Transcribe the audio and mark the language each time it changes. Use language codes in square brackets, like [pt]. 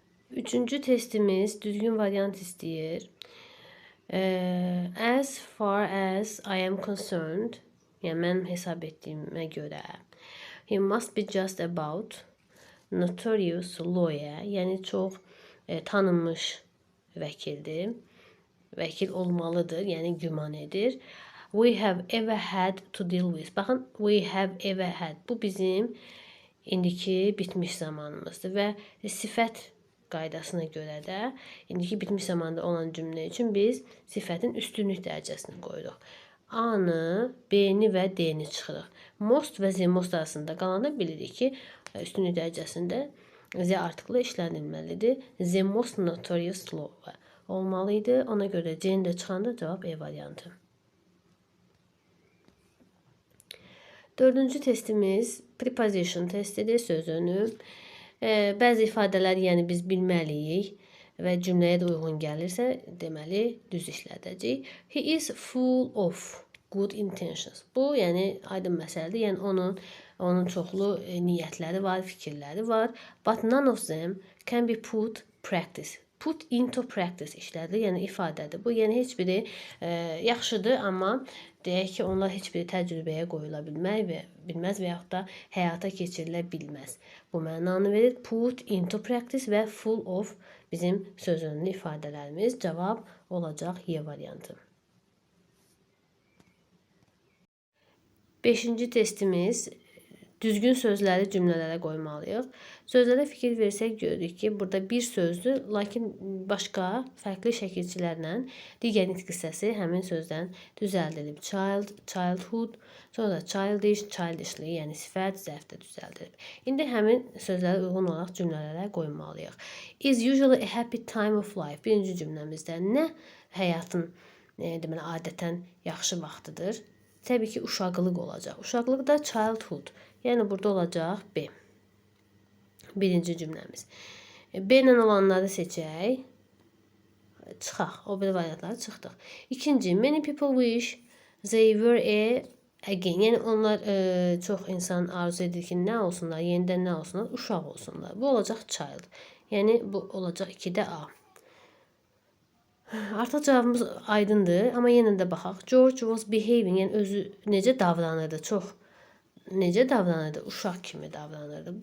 [az] Üçüncü testimiz düzgün variant istəyir. [en] As far as I am concerned, [az] yəni mən hesab etdiyimə görə, [en] he must be just about notorious lawyer, [az] yəni çox tanınmış vəkildir. Vəkil olmalıdır, yəni güman edir. [en] We have ever had to deal with. Baxın, we have ever had. [az] Bu bizim indiki bitmiş zamanımızdır və sifət qaydasına görə də indiki bitmiş zamanda olan cümlə üçün biz sifətin üstünlük dərəcəsini qoyuruq. A-nı, B-ni və D-ni çıxırıq. Most və the most arasında qalanda bilirik ki, üstünlük dərəcəsində the artıqlı işlənilməlidir. [en] The most notorious law [az] olmalıydı. Ona görə C-ni də çıxanda cavab E variantı. Dördüncü testimiz preposition testidir, söz önü. Bəzi ifadələr yəni biz bilməliyik və cümləyə də uyğun gəlirsə, deməli düz işlədəcəyik. [en] He is full of good intentions. [az] Bu, yəni aydın məsələdir. Yəni onun çoxlu niyyətləri var, fikirləri var. [en] But none of them can be put practice. [az] Put into practice işlədilir, yəni ifadədir. Bu, yəni heç biri yaxşıdır, amma deyək ki, onlar heç biri təcrübəyə qoyula bilməz və yaxud da həyata keçirilə bilməz. Bu mənanı verir. Put into practice və full of bizim söz önlü ifadələrimiz. Cavab olacaq Y variantı. Beşinci testimiz düzgün sözləri cümlələrə qoymalıyıq. Sözlərə fikir versək görürük ki, burada bir sözdür, lakin başqa fərqli şəkilçilərlə digər nitq hissəsi həmin sözdən düzəldilib. Child, childhood, sonra childish, childishly, yəni sifət, zərf də düzəldilib. İndi həmin sözlərə uyğun olaraq cümlələrə qoymalıyıq. [en] Is usually a happy time of life. [az] Birinci cümləmizdə nə həyatın deməli, adətən yaxşı vaxtıdır? Təbii ki, uşaqlıq olacaq. Uşaqlıq da childhood. Yəni, burada olacaq B. Birinci cümləmiz. B ilə olanları seçək. çıxaq. O bir variantları çıxdıq. [en] İkinci, many people wish they were a again. [az] Yəni onlar çox insan arzu edir ki, nə olsunlar, yenidən nə olsunlar, uşaq olsunlar. Bu olacaq child. Yəni bu olacaq 2-də A. Artıq cavabımız aydındır, amma yenə də baxaq. [en] George was behaving, [az] yəni özü necə davranırdı, necə davranırdı, uşaq kimi davranırdı.